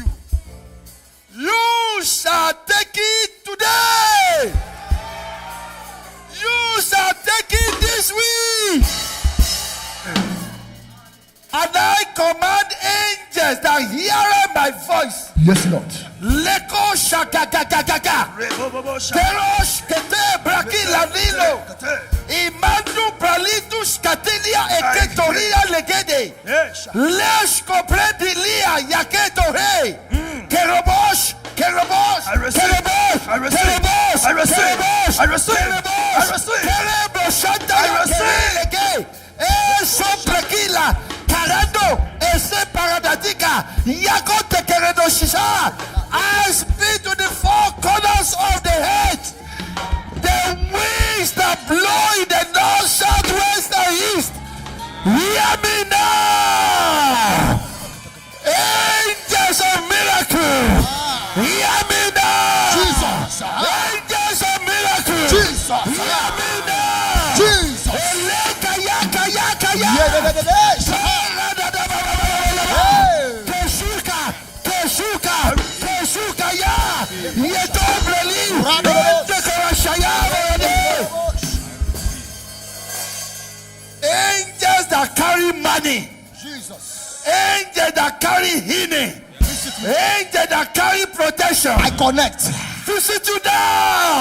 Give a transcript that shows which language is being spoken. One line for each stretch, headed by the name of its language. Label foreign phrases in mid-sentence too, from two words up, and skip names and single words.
English: You shall take it today. You shall take it this week. And I command angels that hear my voice. Yes, Lord. Leko shakakakaka. Terosh kete brakila nilo. Imanu pralitus katilia eketoria legede. Lesh kopredilia yaketo hey. Kerobosh. Kerobosh. I receive. Kerobosh. I receive. Kerobosh. I receive. Kerobosh. I receive. Kerobosh. I receive. Kerobosh. I receive. Eso brakila. Karando, ese paradadika, yakote keredo shisha. I speak to the four corners of the head. The winds that blow in the north, south, west, and east. Hear me now. Angels of miracle. Hear me now. Jesus. Angels of miracle. Jesus. Hear me now. Jesus. Eleka yaka yaka yaka. Keshuka ya Yetombreli angels that carry money, Jesus. angels that carry healing, angels that carry protection. I connect. Visit you now.